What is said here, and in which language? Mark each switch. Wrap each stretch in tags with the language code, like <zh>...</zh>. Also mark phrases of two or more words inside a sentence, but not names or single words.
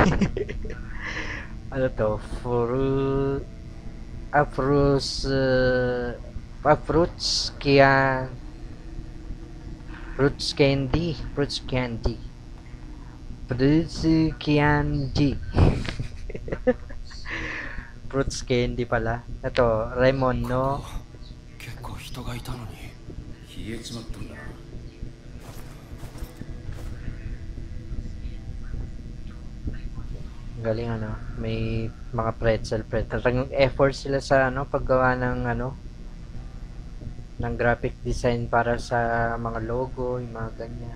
<tl>Ano to?</tl> <en>Fruits candy. Fruits candy. Fruits candy pala.</en> <tl>Ito, Remon, no?</tl> <ja>結構人がいたのに。冷えちまったんだな。</ja> <tl>Galing ano, may mga pretzel. Talagang effort sila sa ano, paggawa ng ano, ng</tl> <en>graphic design</en> <tl>para sa mga logo, yung mga ganyan.</tl>